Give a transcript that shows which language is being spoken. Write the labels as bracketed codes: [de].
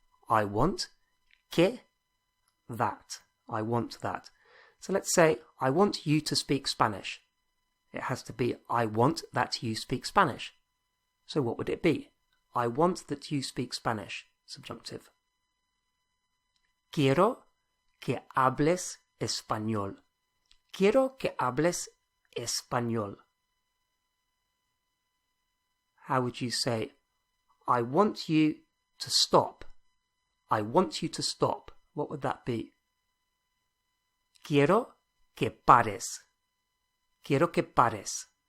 [en] I want, que, that. I want that. So let's say, I want you to speak Spanish. It has to be, I want that you speak Spanish. So what would it be? I want that you speak Spanish. Subjunctive. [es] Quiero que hables español. Quiero que hables español. [en] How would you say, I want you to stop. I want you to stop. What would that be? [es] Quiero que pares. Quiero que pares.